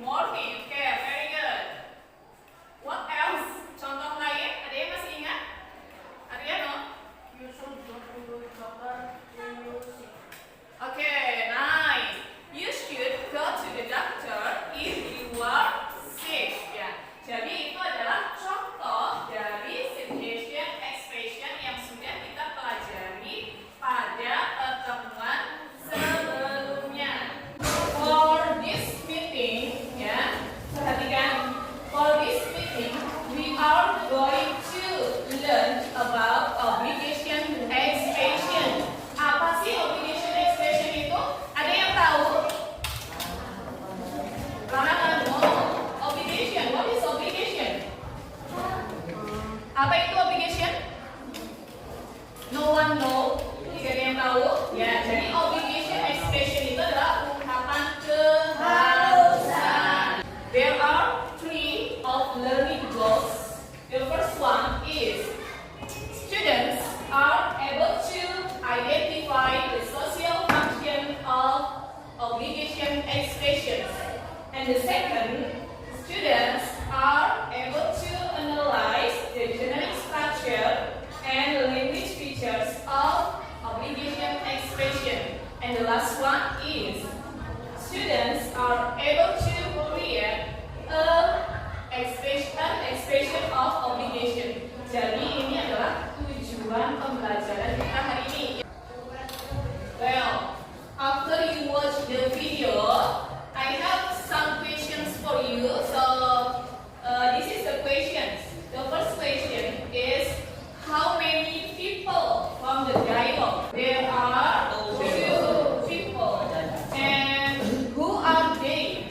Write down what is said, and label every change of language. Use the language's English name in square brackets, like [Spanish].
[English] Okay, very good. What else? [Indonesian] Contoh lain? Ada yang masih ingat? Ariano? [English] You should go to the doctor when you sick. Okay, nice. You should go to the doctor if you are sick. [Indonesian] Ya. Jadi itu adalah contoh dari suggestion expression yang sudah kita pelajari pada pertemuan sebelumnya. [English] For this meeting, ya, [Indonesian] perhatikan. [English] For this meeting, we are going to learn about obligation expression. [Indonesian] Apa sih obligation expression itu? Ada yang tahu? [English] Obligation. What is obligation? [Indonesian] Apa itu obligation? [English] No one know? [Indonesian] Tidak ada yang tahu? Ya, jadi obligation expression itu adalah ungkapan keharusan. [English] There are three of learning goals. The first one is students are able to identify the social function of obligation expressions. And the second, students are able to analyze the generic structure and language features of obligation expression. And the last one is students are able to create an expression of obligation. [Indonesian] Jadi ini adalah tujuan pembelajaran kita hari ini. [English] Well, after you watch the video, I have some questions for you. So, this is the questions. The first question is, how many people from the dialogue? There are two people. And who are they?